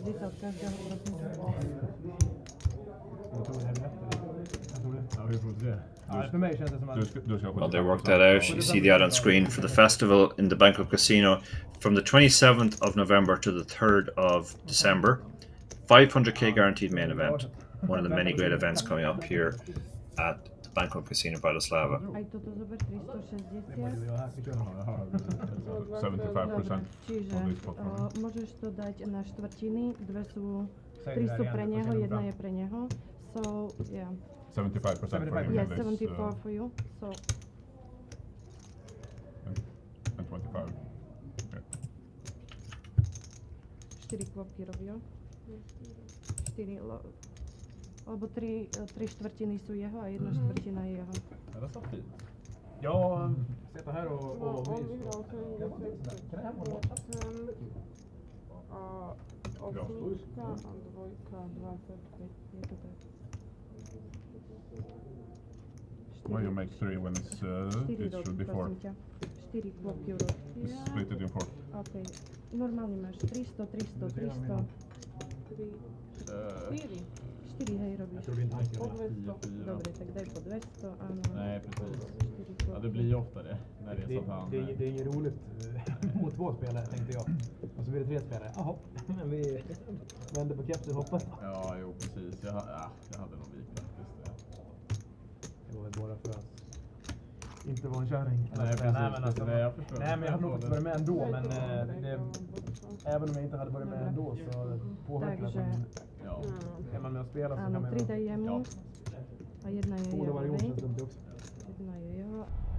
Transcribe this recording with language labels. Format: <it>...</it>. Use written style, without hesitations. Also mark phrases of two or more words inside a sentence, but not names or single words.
<en>Well, they worked that out. You see the ad on screen for the festival in the Banco Casino from the 27th of November to the 3rd of December. 500k guaranteed main event. One of the many great events coming up here at the Banco Casino Bratislava. 75%</en> <sk>Čiže môžeš to dať na štvrtiny, dve sú, tri sú pre neho, jedna je pre neho.</sk> <en>So, yeah. 75% for him. Yes, 74 for you. So. And 25. Okay.</en> <sk>4 kvopky robia. 4, alebo 3 štvrtiny sú jeho a jedna štvrtina je jeho.</sk> <sv>Det är så fint. Jag sitter här och</sv> <sk>Osmička a dvojka, 25, je to tak.</sk> <en>Well, you make 3 when it's it should be 4.</en> <sk>4 kvopky urobia.</sk> <en>Split it in 4.</en> <sk>OK. Normálne máš 300, 300, 300. 4, hej, robíš. Po 200. Dobre, tak daj po 200, áno.</sk> <sv>Nej, precis. Ja, det blir ju ofta det. När det är så att han... Det är inget roligt mot 2 spelare, tänkte jag. Och så blir det 3 spelare. Jaha, men vi vänder på kepsen, hoppas. Ja, jo, precis. Jag hade nog vikt faktiskt. Det var väl bara för att inte vara en kärring. Nej, precis. Nej, men alltså, jag förstår. Nej, men jag hade nog fått börja med ändå. Men även om jag inte hade börjat med ändå så påverkas man. Ja. Är man med och spelar så kan man...</sv> <sk>Tri dajemy. A jedna je jeho,</sk> <sv>Borde hej? också.</sv> <sk>Jedna je jeho.</sk>